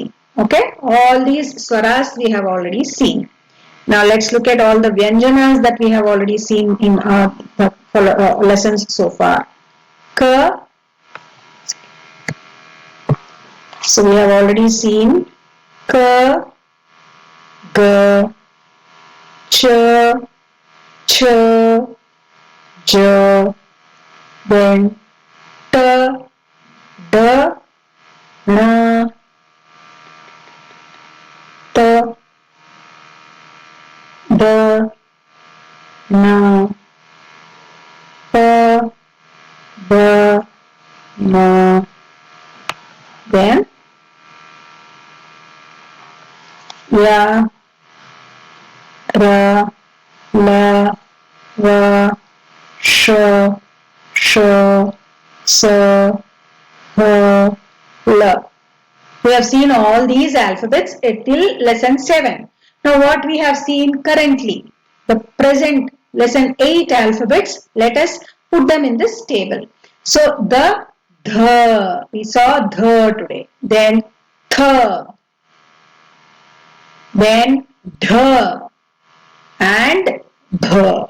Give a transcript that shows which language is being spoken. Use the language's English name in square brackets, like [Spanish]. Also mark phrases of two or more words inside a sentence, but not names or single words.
[English] Okay, all these swaras we have already seen. Now let's look at all the vyanjanas that we have already seen in our lessons so far. [Sanskrit] Ka. [English] So we have already seen [Sanskrit] क, ग, च, छ, ज, then ट, ड, ण, त, द, न, प, ब, म. Then य, र, ल, व, श, ष, स, ह, ळ. [English] We have seen all these alphabets till lesson 7. Now what we have seen currently, the present lesson 8 alphabets, let us put them in this table. So the, we saw the today, then th, then dh and dh.